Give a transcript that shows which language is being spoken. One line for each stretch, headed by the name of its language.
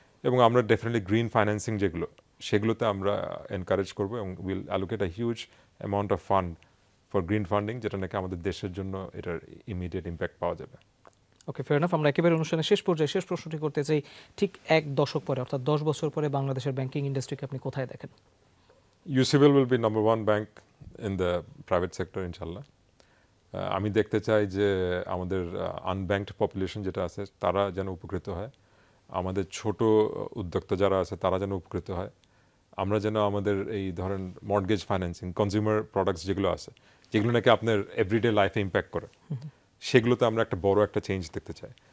Bangla: এবং আমরা definitely green financing যেগুলো, সেগুলোতে আমরা এনকারেজ করবো, এবং
English: will allocate a huge amount of fund for green funding,
Bangla: যেটা নাকি আমাদের দেশের জন্য এটার ইমিডিয়েট ইম্প্যাক্ট পাওয়া যাবে।
English: Okay, fair enough.
Bangla: আমরা একেবারে অনুষ্ঠানের শেষ পর্যায়ে শেষ প্রশ্নটি করতে চাই। ঠিক 1 দশক পরে, অর্থাৎ 10 বছর পরে বাংলাদেশের ব্যাংকিং ইন্ডাস্ট্রিকে আপনি কোথায় দেখেন?
English: UCBL will be number 1 bank in the private sector, ইনশাল্লাহ।
Bangla: আমি দেখতে চাই যে আমাদের আনব্যাংকড পপুলেশন যেটা আছে, তারা যেন উপকৃত হয়, আমাদের ছোট উদ্যোক্তা যারা আছে তারা যেন উপকৃত হয়, আমরা যেন আমাদের এই ধরেন মর্টগেজ ফাইন্যান্সিং, কনজিউমার প্রোডাক্টস যেগুলো আছে, যেগুলো নাকি আপনার এভরিডে লাইফে ইম্প্যাক্ট করে, সেগুলোতে আমরা একটা বড় একটা চেঞ্জ দেখতে চাই।